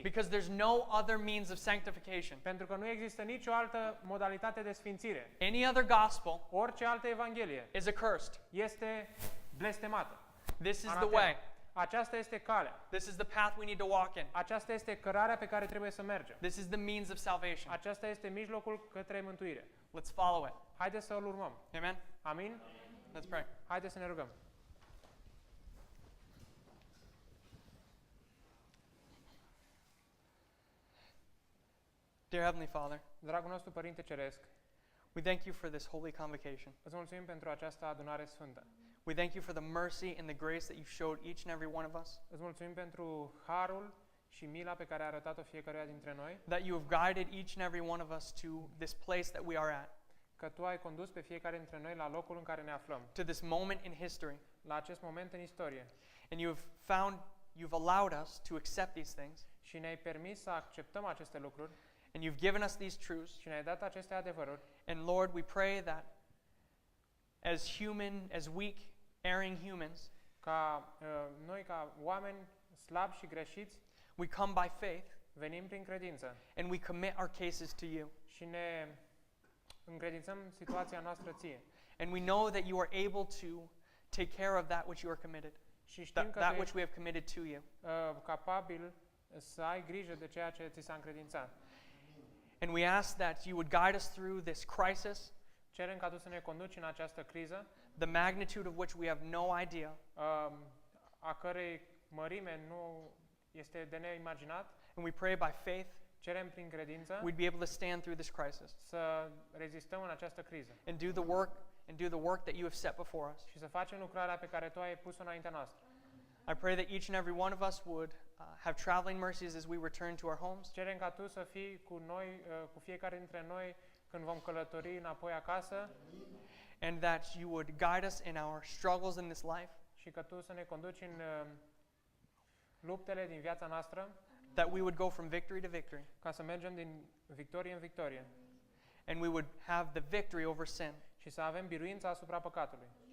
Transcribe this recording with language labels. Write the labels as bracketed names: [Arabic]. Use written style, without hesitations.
[English] because there's no other means of sanctification. [Romanian] Pentru că nu există nicio altă modalitate de sfințire. [English] Any other gospel [Romanian] Orice altă evanghelie [English] is accursed. [Romanian] este blestemată. [English] This is the [Romanian] Anatem. [English] way. [Romanian] Aceasta este calea. [English] This is the path we need to walk in. [Romanian] Aceasta este cărarea pe care trebuie să mergem. [English] This is the means of salvation. [Romanian] Aceasta este mijlocul către mântuire. [English] Let's follow it. [Romanian] Haideți să îl urmăm. [English] Amen? [Romanian] Amin? [English] Let's pray. [Romanian] Haideți să ne rugăm. [English] Dear Heavenly Father, [Romanian] Dragul nostru Părinte Ceresc, [English] we thank you for this holy convocation. [Romanian] îți mulțumim pentru această adunare sfântă. [English] We thank you for the mercy and the grace that you've showed each and every one of us, [Romanian] Îți mulțumim pentru harul și mila pe care a arătat-o fiecăruia dintre noi, [English] that you have guided each and every one of us to this place that we are at, [Romanian] că Tu ai condus pe fiecare dintre noi la locul în care ne aflăm, [English] to this moment in history. [Romanian] la acest moment în istorie. [English] And you've allowed us to accept these things, [Romanian] Și ne-ai permis să acceptăm aceste lucruri [English] and you've given us these truths. [Romanian] și ne-ai dat aceste adevăruri. [English] And Lord, we pray that as weak, erring humans, [Romanian] Ca noi, ca oameni slabi și greșiți, [English] we come by faith [Romanian] venim prin credință [English] and we commit our cases to you. [Romanian] și ne încredințăm situația noastră Ție. [English] And we know that you are able to take care of that which you are committed, [Romanian] Și știm că [English] that [Romanian] Tu [English] which [Romanian] ești [English] we have committed to you. [Romanian] capabil să ai grijă de ceea ce ți s-a încredințat. [English] And we ask that you would guide us through this crisis, [Romanian] Cerem ca Tu să ne conduci în această criză, [English] the magnitude of which we have no idea, [Romanian] a cărei mărime nu este de neimaginat. [English] and we pray by faith [Romanian] Cerem prin credință [English] we'd be able to stand through this crisis [Romanian] să rezistăm în această criză [English] and do the work that you have set before us. [Romanian] și să facem lucrarea pe care Tu ai pus-o înaintea noastră. [English] I pray that each and every one of us would have traveling mercies as we return to our homes, [Romanian] Cerem ca Tu să fii cu noi, cu fiecare dintre noi când vom călători înapoi acasă [English] and that you would guide us in our struggles in this life, [Romanian] și că Tu să ne conduci în luptele din viața noastră, [English] that we would go from victory to victory, [Romanian] ca să mergem din victorie în victorie [English] and we would have the victory over sin. [Romanian] și să avem biruința asupra păcatului.